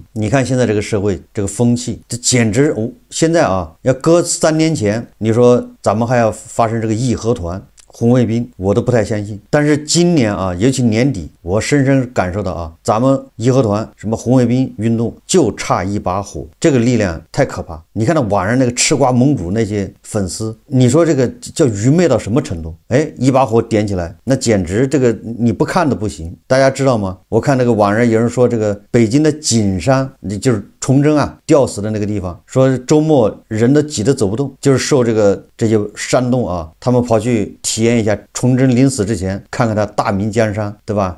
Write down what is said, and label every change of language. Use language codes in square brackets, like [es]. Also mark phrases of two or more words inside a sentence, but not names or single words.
[zh] 你看現在這個社會這個風氣，這簡直現在啊，要擱3年前，你說咱們還要發生這個義和團紅衛兵，我都不太相信。但是今年啊，尤其年底，我深深感受到啊，咱們義和團什麼紅衛兵運動就差一把火，這個力量太可怕。你看到網上那個吃瓜盟主那些粉絲，你說這個叫愚昧到什麼程度？哎，一把火點起來，那簡直這個你不看都不行。大家知道嗎？我看那個網上有人說，這個北京的景山，就是崇祯啊吊死的那個地方，說周末人都擠得走不動，就是受這些煽動啊，他們跑去體驗一下崇祯臨死之前，看看他大明江山，对吧？